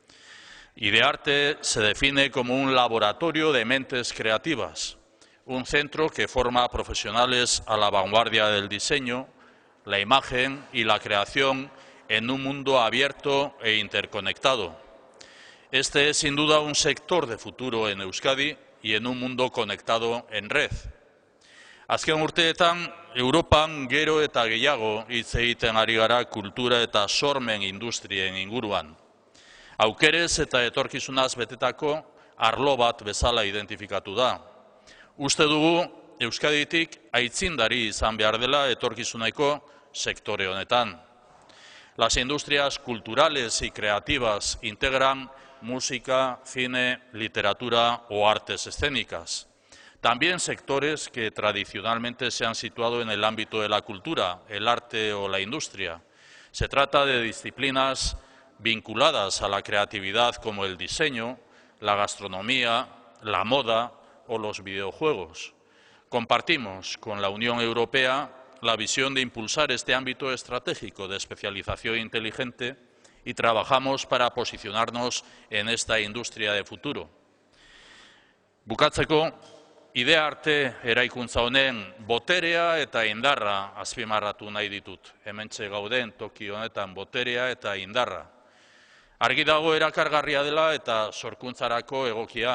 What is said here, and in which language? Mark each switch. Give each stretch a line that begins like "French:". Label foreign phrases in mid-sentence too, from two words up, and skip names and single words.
Spanish: Idearte se define como un laboratorio de mentes creativas, un centro que forma profesionales a la vanguardia del diseño, la imagen y la creación en un mundo abierto e interconectado. Este es sin duda un sector de futuro en Euskadi y en un mundo conectado en red.
Basque: Azken urteetan, Europan gero eta gehiago hitz egiten ari gara kultura eta sormen industrien inguruan. Aukerez eta etorkizunaz betetako arlo bat bezala identifikatu da. Uste dugu Euskaditik aitzindari izan behar dela etorkizuneko sektore honetan.
Spanish: Las industrias culturales y creativas integran música, cine, literatura o artes escénicas. También sectores que tradicionalmente se han situado en el ámbito de la cultura, el arte o la industria. Se trata de disciplinas vinculadas a la creatividad como el diseño, la gastronomía, la moda o los videojuegos. Compartimos con la Unión Europea la visión de impulsar este ámbito estratégico de especialización inteligente y trabajamos para posicionarnos en esta industria de futuro.
Basque: Bukatzeko, Idearte eraikuntza honen boterea eta indarra azpimarratu nahi ditut. Hementxe gauden toki honetan boterea eta indarra. Argi dago erakargarria dela eta sorkuntzarako egokia.